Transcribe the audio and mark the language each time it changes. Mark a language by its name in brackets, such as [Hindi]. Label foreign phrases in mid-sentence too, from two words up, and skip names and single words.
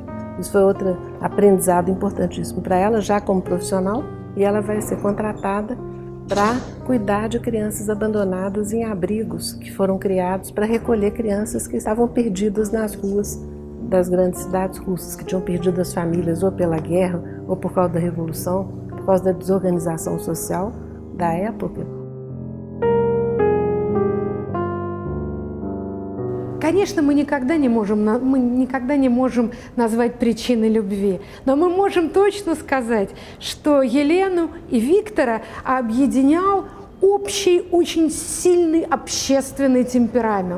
[Portuguese] Isso foi outro aprendizado importantíssimo para ela, já como profissional, e ela vai ser contratada para cuidar de crianças abandonadas em abrigos que foram criados para recolher crianças que estavam perdidas nas ruas das grandes cidades russas, que tinham perdido as famílias ou pela guerra, ou por causa da revolução, por causa da desorganização social da época. [Russian] Конечно, мы никогда не можем назвать причиной любви, но мы можем точно сказать, что Елену и Виктора объединял общий, очень сильный общественный темперамент.